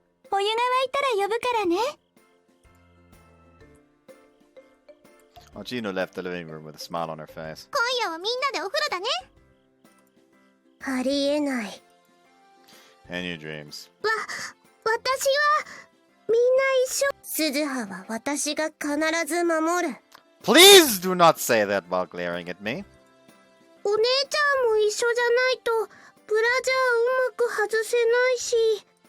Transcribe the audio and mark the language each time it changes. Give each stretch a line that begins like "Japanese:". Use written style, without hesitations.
Japanese: お湯が沸いたら呼ぶからね。
English: Oh, Chino left the living room with a smile on her face.
Japanese: 今夜はみんなでお風呂だね。ありえない。
English: In your dreams.
Japanese: 私はみんな一緒。鈴葉は私が必ず守る。
English: Please do not say that while glaring at me.
Japanese: お姉ちゃんも一緒じゃないとブラジャーうまく外せないし。